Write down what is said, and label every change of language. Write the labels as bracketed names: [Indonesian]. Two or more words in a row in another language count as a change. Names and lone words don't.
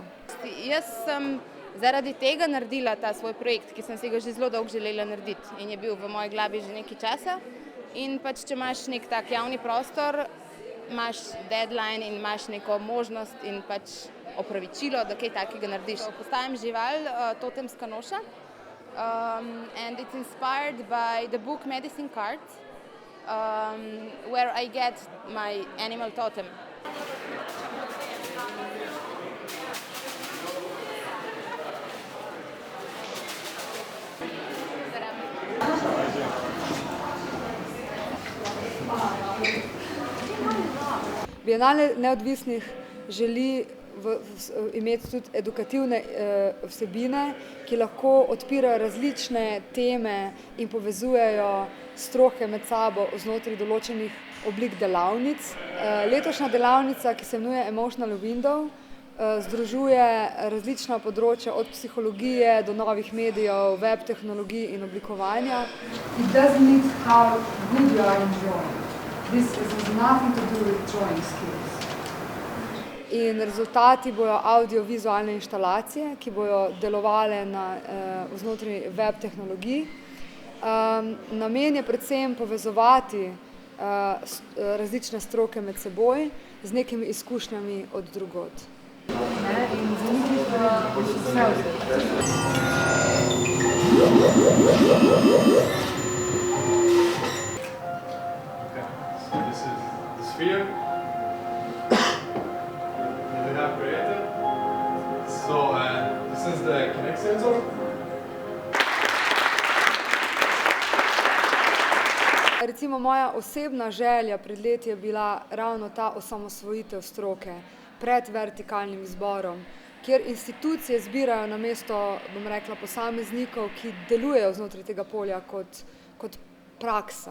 [Slovenian] Jaz sem zaradi tega naredila ta svoj projekt, ki sem si ga že zelo dolgo želela narediti in je bil v moji glavi že nekaj časa. In pač, če imaš nek tak javni prostor, imaš deadline in imaš neko možnost in pač opravičilo, da kaj takega narediš. Postajam žival, totemska noša. [English] And it's inspired by the book Medicine Cards, where I get my animal totem. [Slovenian] Bienale neodvisnih želi imeti tudi edukativne vsebine, ki lahko odpirajo različne teme in povezujejo stroke med sabo znotraj določenih oblik delavnic. Letošnja delavnica, ki se imenuje Emotional Window, združuje različna področja od psihologije do novih medijev, web tehnologij in oblikovanja. [English] It doesn't need how good you are in drawing. This has nothing to do with drawing skills. [Slovenian] In rezultati bojo audiovizualne inštalacije, ki bojo delovale znotraj web tehnologij. Namen je predvsem povezovati različne stroke med seboj z nekimi izkušnjami od drugod. In za njih vse [English] This is the sphere that we have created. So this is the Kinect sensor. [Slovenian] Recimo moja osebna želja pred leti je bila ravno ta osamosvojitev stroke pred vertikalnim izborom, kjer institucije zbirajo namesto, bom rekla, posameznikov, ki delujejo znotraj tega polja kot praksa.